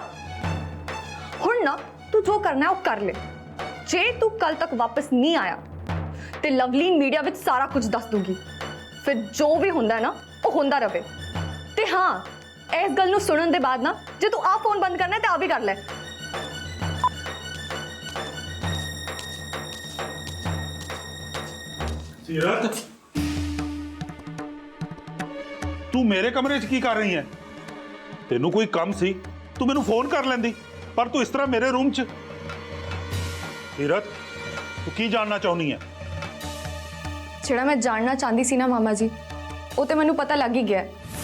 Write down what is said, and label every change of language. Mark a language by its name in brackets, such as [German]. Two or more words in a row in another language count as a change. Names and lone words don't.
[Punjabi] ਹੁਣ ਨਾ ਤੂੰ ਜੋ ਕਰਨਾ ਹੈ ਵੋ ਕਰ ਲੈ। ਜੇ ਤੂੰ ਕੱਲ੍ਹ ਤੱਕ ਵਾਪਸ ਨਹੀਂ ਆਇਆ ਤਾਂ ਲਵਲੀਨ ਮੀਡੀਆ ਵਿੱਚ ਸਾਰਾ ਕੁਝ ਦੱਸ ਦੂੰਗੀ, ਫਿਰ ਜੋ ਭੀ ਹੁੰਦਾ ਹੈ ਨਾ ਵੋ ਹੁੰਦਾ ਰਹੇ। ਤੇ ਹਾਂ ਇਸ ਗੱਲ ਨੂੰ ਸੁਣਨ ਦੇ ਬਾਅਦ ਨਾ ਜੇ ਤੂੰ ਆ ਫੋਨ ਬੰਦ ਕਰਨਾ ਹੈ ਤਾਂ ਆ ਭੀ ਕਰ ਲੈ। सीरत ਤੂੰ ਮੇਰੇ ਕਮਰੇ 'ਚ ਕੀ ਕਰ ਰਹੀ ਹੈ? ਤੈਨੂੰ ਕੋਈ ਕੰਮ ਸੀ ਤੂੰ ਮੈਨੂੰ ਫੋਨ ਕਰ ਲੈਂਦੀ, ਪਰ ਤੂੰ ਇਸ ਤਰ੍ਹਾਂ ਮੇਰੇ ਰੂਮ 'ਚ। ਸੀਰਤ, ਤੂੰ ਕੀ ਜਾਣਨਾ ਚਾਹੁੰਦੀ ਹੈ? ਜਿਹੜਾ ਮੈਂ ਜਾਣਨਾ ਚਾਹੁੰਦੀ ਸੀ ਨਾ ਮਾਮਾ ਜੀ, ਉਹ ਤੇ ਮੈਨੂੰ ਪਤਾ ਲੱਗ ਹੀ ਗਿਆ ਹੈ।